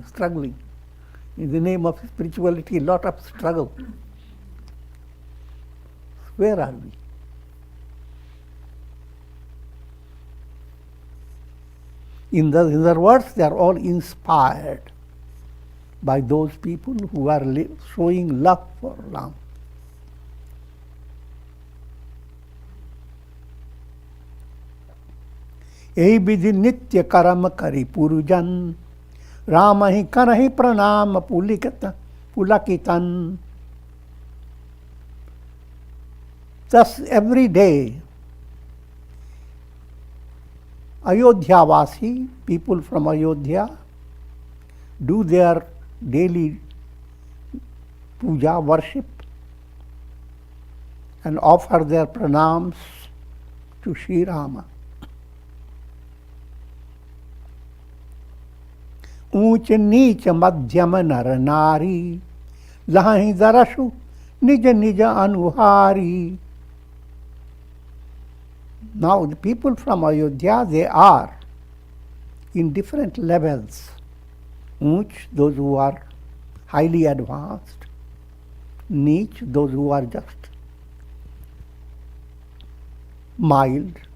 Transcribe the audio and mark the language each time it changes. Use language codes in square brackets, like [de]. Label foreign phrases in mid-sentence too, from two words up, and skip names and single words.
[en] In the name of spirituality, a lot of struggle. Where are we? In other words, they are all inspired by those people who are showing love for Ram. [awa] यही विधि नित्य कर्म करी पुरुजन राम ही करहि प्रणाम पुलकितन. [en] Thus every day Ayodhyavasi, people from Ayodhya, do their daily puja, worship, and offer their pranams to Sri Rama. [awa] ऊंच नीच मध्यम नर नारी लहाही दरसु निज निज अनुहारी. [en] Now the people from Ayodhya, they are in different levels. Unch, those who are highly advanced. Neech, those who are just mild.